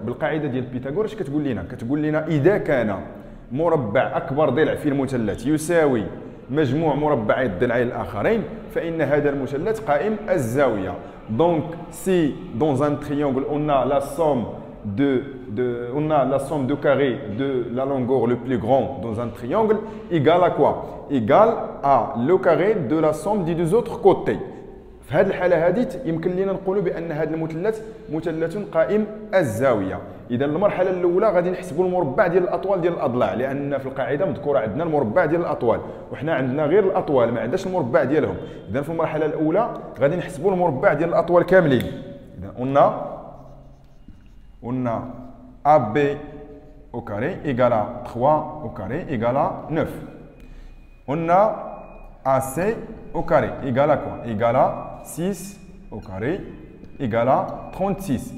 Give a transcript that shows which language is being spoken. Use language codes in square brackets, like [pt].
[ar] بالقاعده ديال بيثاغور اش كتقول لنا؟ كتقول لنا اذا كان مربع اكبر ضلع في المثلث يساوي مجموع مربعي الضلعين الاخرين فان هذا المثلث قائم الزاويه. [fr] Donc si dans un triangle on a la somme de carrés de la longueur le plus grand dans un triangle égale à quoi? Égale à le carré de la somme des deux autres côtés. [ar] في هذه الحالة هذه يمكن لنا نقولوا بأن هذا المثلث مثلث قائم الزاوية. إذا المرحلة الأولى غادي نحسبوا المربع ديال الأطوال ديال الأضلاع لأن في القاعدة مذكورة عندنا المربع ديال الأطوال وحنا عندنا غير الأطوال ما عندناش المربع ديالهم. إذا في المرحلة الأولى غادي نحسبوا المربع ديال الأطوال كاملين. [fr] إذا on a AB au carré égale à 3 au carré égale à 9. On a AC au carré égale à quoi? Égale à 6 au carré égale à 36.